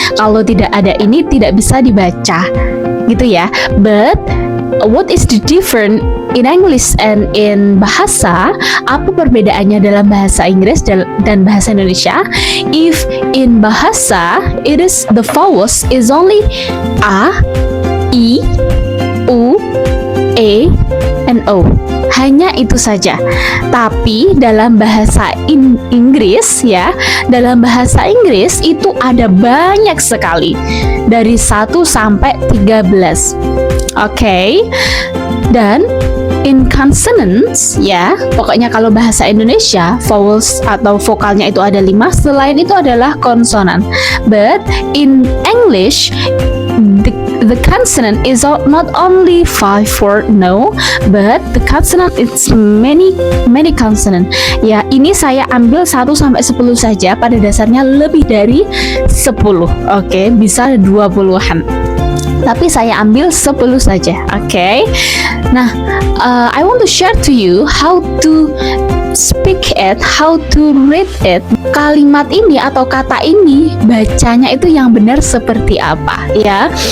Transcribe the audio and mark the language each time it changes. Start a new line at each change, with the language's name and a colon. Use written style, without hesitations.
Indonesian: Kalau tidak ada ini tidak bisa dibaca, gitu ya.
English: But what is the difference in English and in bahasa?
Indonesian: Apa perbedaannya dalam bahasa Inggris dan bahasa Indonesia?
English: If in bahasa, it is the vowels is only a, i, u, e, and o.
Indonesian: Hanya itu saja. Tapi dalam bahasa Inggris dalam bahasa Inggris itu ada banyak sekali. Dari 1 sampai 13. Oke. Dan
English: in consonants,
Indonesian: pokoknya kalau bahasa Indonesia, vowels atau vokalnya itu ada 5, selain itu adalah konsonan.
English: But in English, the consonant is not only 5 word, no, but the consonant is many consonant.
Indonesian: Ya, ini saya ambil 1 sampai 10 saja, pada dasarnya lebih dari 10. Oke, bisa 20-an. Tapi saya ambil 10 saja. Oke.
English: Nah, I want to share to you how to speak it, how to read it.
Indonesian: Kalimat ini atau kata ini bacanya itu yang benar seperti apa, ya.